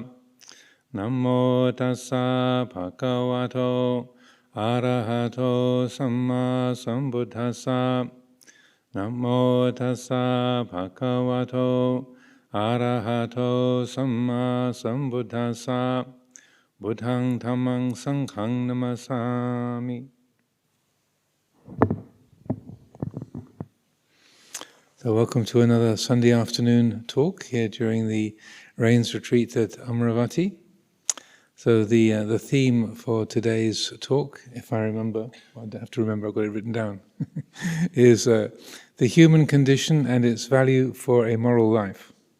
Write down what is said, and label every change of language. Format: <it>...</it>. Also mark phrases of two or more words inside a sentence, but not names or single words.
<pi>Namo tassa bhagavato arahato samma sambuddhassa. Namo tassa bhagavato arahato samma sambuddhassa. Buddhang dhammang sanghang namasami.</pi> <en>So welcome to another Sunday afternoon talk here during the Rains Retreat at Amaravati. So the theme for today's talk, if I remember, well, I have to remember, I've got it written down, is the human condition and its value for a moral life.</en>